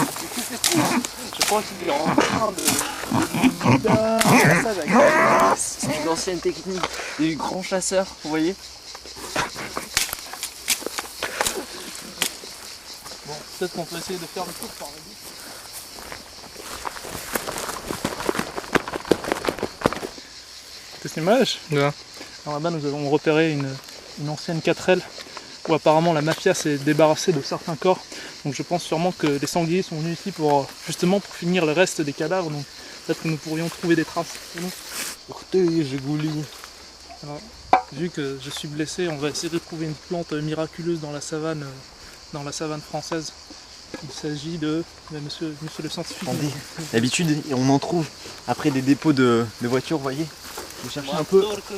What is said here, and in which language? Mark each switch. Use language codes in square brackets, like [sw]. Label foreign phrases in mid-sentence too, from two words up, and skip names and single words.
[fr] Je crois qu'il est en train de... C'est une ancienne technique des grands chasseurs, vous voyez. Bon, peut-être qu'on peut essayer de faire le tour par la bouche. [ru] Ты снимаешь? Да. [fr] Alors là-bas, nous avons repéré une ancienne 4L où apparemment la mafia s'est débarrassée de certains corps. Donc je pense sûrement que les sangliers sont venus ici justement pour finir le reste des cadavres. Donc peut-être que nous pourrions trouver des traces. [ru] Ух ты, Жигули. [fr] Alors, vu que je suis blessé, on va essayer de trouver une plante miraculeuse dans la savane dans la savane française. Il s'agit de monsieur le scientifique. Attendez, d'habitude on en trouve après des dépôts de voitures, vous voyez. Vous cherchez un peu.